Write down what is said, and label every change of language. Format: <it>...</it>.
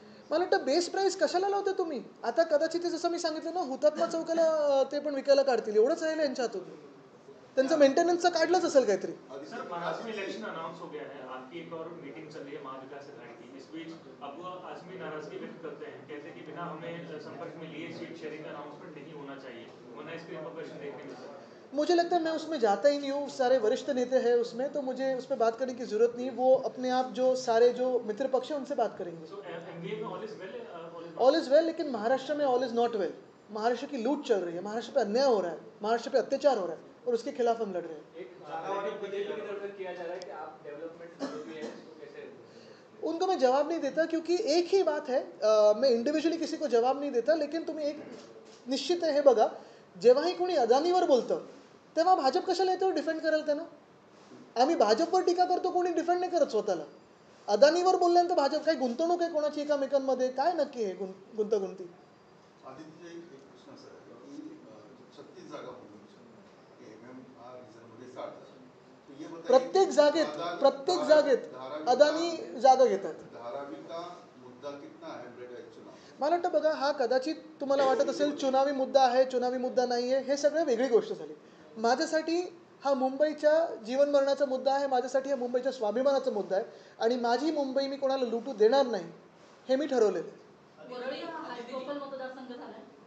<mr>मला वाटतं base price कशाला लावता तुम्ही? आता कदाचित ते जसं मी सांगितलं ना, हुतात्मा चौकाला ते पण विकायला काढतील, एवढंच राहिलं यांच्या हातून. त्यांचं मेंटेनन्सचं काढलंच असेल काहीतरी.</mr> <hi>सर, महाराष्ट्र में इलेक्शन अनाउंस हो गया है, आपकी एक और मीटिंग चल रही है महाविकास अघाड़ी की। इस बीच अब वो आजमी नाराजगी व्यक्त करते हैं, कहते हैं कि बिना हमें संपर्क में लिए सीट शेयरिंग का अनाउंसमेंट नहीं होना चाहिए, वरना इसके रिपरकशन देखने मिलते हैं। मुझे लगता है मैं उसमें जाता ही नहीं हूँ, सारे वरिष्ठ नेता हैं उसमें, तो मुझे उस पर बात करने की ज़रूरत नहीं। वो अपने आप जो सारे जो मित्र पक्ष हैं उनसे बात करेंगे।</hi> <en>so MBA में all is well, all is well,</en> <hi>लेकिन महाराष्ट्र में</hi> <en>All is not well.</en> <hi>Maharashtra की लूट चल रही है, महाराष्ट्र पे अन्याय हो रहा है, महाराष्ट्र पे अत्याचार हो रहा है, और उसके खिलाफ हम लड़ रहे हैं। एक जागावारी बीजेपी की तरफ से किया जा रहा है कि आप डेवलपमेंट विरोधी है, इसको कैसे? उनको मैं जवाब नहीं देता, क्योंकि एक ही बात है, मैं इंडिव्हिज्युअली किसी को जवाब नाही देता, लेकिन</hi> <mr>तुम्ही एक निश्चित आहे हे बघा, जेव्हाही कोणी अदानीवर बोलतं तेव्हा भाजप कशाला येतो डिफेंड करायला त्यांना? आम्ही भाजपवर टीका करतो, कोणी डिफेंड नाही करत स्वतःला. अदानीवर बोलल्यानंतर भाजप काही गुंतवणूक आहे कोणाची एकामेकांमध्ये, काय नक्की आहे गुंतागुंती? आदित्य, एक प्रश्न असा आहे की 36 जागा होती, MMR रिझर्वमध्ये 60</mr> <hi>तो ये बताइए,</hi> <mr>प्रत्येक जागेत अदानी जागा घेतात.</mr> <hi>धारावी का मुद्दा कितना है ब्रेड चुनाव?</hi> <mr>मला वाटतं बघा, हा कदाचित तुम्हाला वाटत असेल चुनावी मुद्दा आहे, चुनावी मुद्दा नाही आहे, हे सगळं वेगळी गोष्ट झाली. माझ्यासाठी हा मुंबईच्या जीवन मरणाचा मुद्दा आहे, माझ्यासाठी हा मुंबईच्या स्वाभिमानाचा मुद्दा आहे, आणि माझी मुंबई मी कोणाला लुटू देणार नाही हे मी ठरवलेलं आहे. वरळी हा हायप्रोफाईल मतदारसंघ झालाय.</mr>